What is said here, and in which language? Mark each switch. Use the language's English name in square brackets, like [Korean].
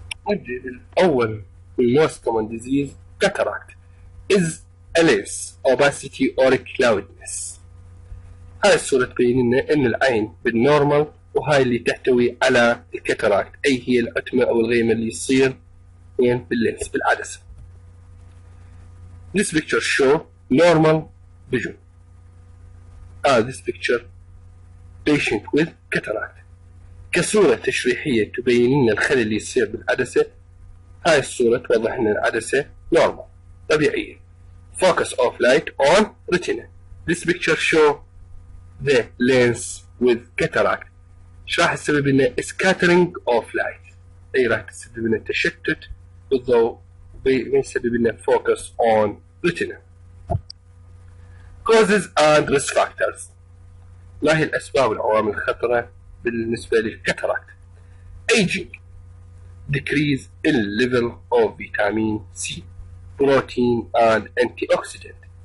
[Arabic] نبدأ بالأول [English] most common disease cataract is a lens opacity or cloudiness. [Arabic] هاي الصورة تبين لنا إن العين بالنورمال، وهاي اللي تحتوي على الكاتاراكت، أي هي العتمة أو الغيمة اللي يصير وين باللينس بالعدسة. [English] This picture show normal vision. This picture patient with cataract. [Arabic] كصورة تشريحية تبين لنا الخلل اللي يصير بالعدسة. هاي الصورة توضح لنا العدسة normal طبيعية. [English] Focus of light on retina. This picture show the lens with cataract. [Arabic] ايش راح تسبب لنا [English] scattering of light، [Arabic] اي راح تسبب لنا تشتت بالضوء، بيسبب لنا [English] focus on retina. Causes and risk factors. [Arabic] ما هي الأسباب والعوامل الخطرة بالنسبة للكاتاراكت؟ [English] Aging, decrease in level of vitamin C, protein and antioxidant.